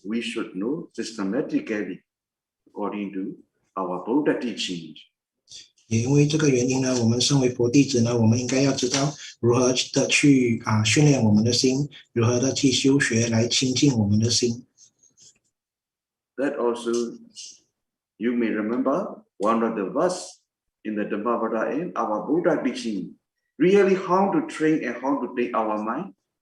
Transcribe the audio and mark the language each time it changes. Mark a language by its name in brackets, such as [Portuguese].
[English] We should know systematically according to our Buddha teaching. [Chinese] 也因为这个原因呢，我们身为佛弟子呢，我们应该要知道如何的去训练我们的心，如何的去修学来亲近我们的心。 [English] That also, you may remember one of the verse. In the Dhammapada and our Buddha teaching, really how to train and how to train our mind.